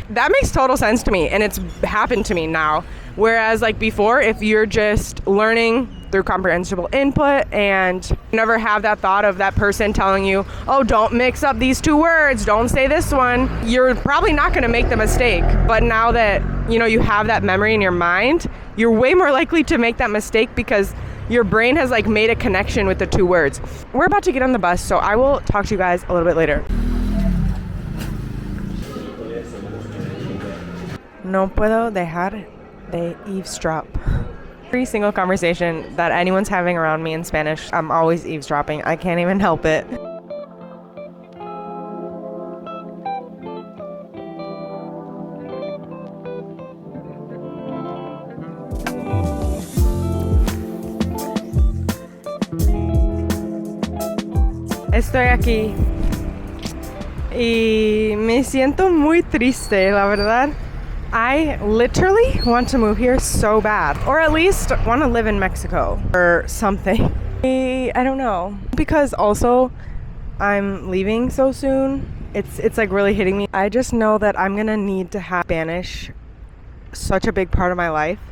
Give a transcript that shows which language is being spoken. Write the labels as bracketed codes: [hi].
[en] That makes total sense to me, and it's happened to me now. Whereas like before, if you're just learning through comprehensible input and you never have that thought of that person telling you, oh, don't mix up these two words, don't say this one, you're probably not going to make the mistake. But now that you have that memory in your mind, you're way more likely to make that mistake because your brain has like made a connection with the two words. We're about to get on the bus, so I will talk to you guys a little bit later. [es] No puedo dejar de [en] eavesdrop. Every single conversation that anyone's having around me in Spanish, I'm always eavesdropping. I can't even help it. [es] Estoy aquí y me siento muy triste, la verdad. [en] I literally want to move here so bad, or at least want to live in Mexico or something. I don't know, because also I'm leaving so soon. It's like really hitting me. I just know that I'm gonna need to have Spanish such a big part of my life.